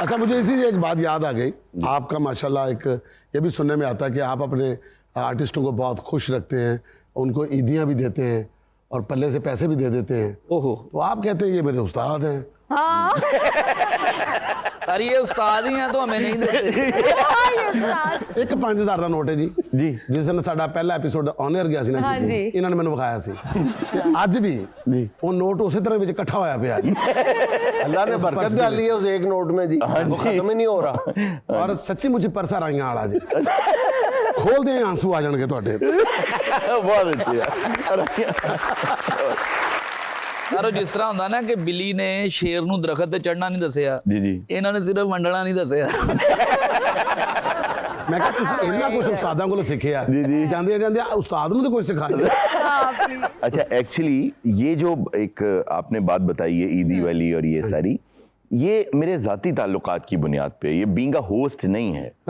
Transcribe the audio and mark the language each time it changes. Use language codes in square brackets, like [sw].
[hi] अच्छा, मुझे इसी से एक बात याद आ गई। आपका माशाल्लाह एक ये भी सुनने में आता है कि आप अपने आर्टिस्टों को बहुत खुश रखते हैं, उनको ईदियाँ भी देते हैं और पल्ले से पैसे भी दे देते हैं। ओहो। तो आप कहते हैं ये मेरे उस्ताद हैं, हाँ अरे ये उस्ताद ही हैं तो हमें नहीं देते। हाँ, ये उस्ताद। [pa] एक 5000 ਦਾ ਨੋਟ ਹੈ ਜੀ ਜਿਸ ਦਿਨ ਸਾਡਾ ਪਹਿਲਾ ਐਪੀਸੋਡ ਔਨ 에ਅਰ ਗਿਆ ਸੀ ਨਾ ਹਾਂ ਜੀ। ਇਹਨਾਂ ਨੇ ਮੈਨੂੰ ਵਿਖਾਇਆ ਸੀ ਤੇ ਅੱਜ ਵੀ ਉਹ ਨੋਟ ਉਸੇ ਤਰ੍ਹਾਂ ਵਿੱਚ ਇਕੱਠਾ ਹੋਇਆ ਪਿਆ ਜੀ। [hi] अल्लाह ने बरकत डाली है उस एक नोट में जी, वो खत्म ही नहीं हो रहा। [pa] ਔਰ ਸੱਚੀ ਮੁੱਚੀ ਪਰਸਾ ਰਾਈਆਂ ਵਾਲਾ ਜੀ। ਖੋਲਦੇ ਆਂ ਆਂਸੂ ਆ ਜਾਣਗੇ ਤੁਹਾਡੇ। [hi] बहुत अच्छी है। [pa] ਸਾਰੋ ਜਿਸ ਤਰ੍ਹਾਂ ਹੁੰਦਾ ਨਾ ਕਿ ਬਿੱਲੀ ਨੇ ਸ਼ੇਰ ਨੂੰ ਦਰਖਤ ਤੇ ਚੜਨਾ ਨਹੀਂ ਦੱਸਿਆ, [hi] जी जी [pa] ਇਹਨਾਂ ਨੇ ਸਿਰਫ ਵੰਡਣਾ ਨਹੀਂ ਦੱਸਿਆ। ਮੈਂ ਕਿਹਾ ਤੁਸੀਂ ਇੰਨਾ ਕੁਝ ਉਸਤਾਦਾਂ ਕੋਲੋਂ ਸਿੱਖਿਆ ਜਾਂਦੇ ਜਾਂਦੇ ਉਸਤਾਦ ਨੂੰ ਤਾਂ ਕੁਝ ਸਿਖਾਇਆ। [hi] अच्छा एक्चुअली ये जो एक आपने बात बताई है ईदी वाली और ये सारी, ये मेरे ज़ाती ताल्लुकात की बुनियाद पे, ये बीइंग अ होस्ट नहीं है।